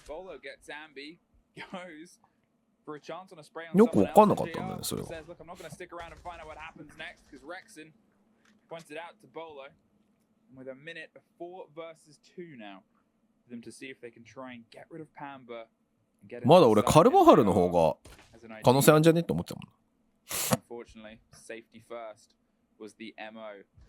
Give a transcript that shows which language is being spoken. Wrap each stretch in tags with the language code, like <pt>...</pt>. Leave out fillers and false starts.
<en>Bolo gets Zambi, goes for a chance on a spray on someone else. Says, look, I'm not going to stick around and find out what happens next because Rexon points it out to Bolo. And with a minute of 4 versus 2 now for them to see if they can try and get rid of Pamba and get it.</en> <ja>まだ俺カルバハルの方が可能性あるんじゃねって思ってたもん。</ja> <en>Unfortunately, safety first was the MO.</en>